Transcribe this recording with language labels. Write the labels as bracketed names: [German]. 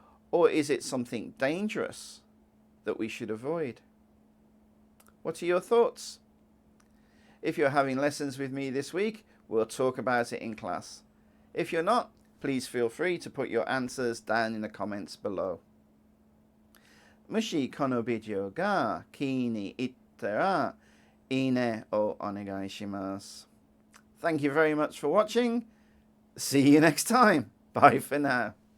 [English] Or is it something dangerous that we should avoid? What are your thoughts? If you're having lessons with me this week, we'll talk about it in class. If you're not, please feel free to put your answers down in the comments below. [Japanese] もしこのビデオが気に入ったら、いいねをお願いします。 [English] Thank you very much for watching. See you next time. Bye for now.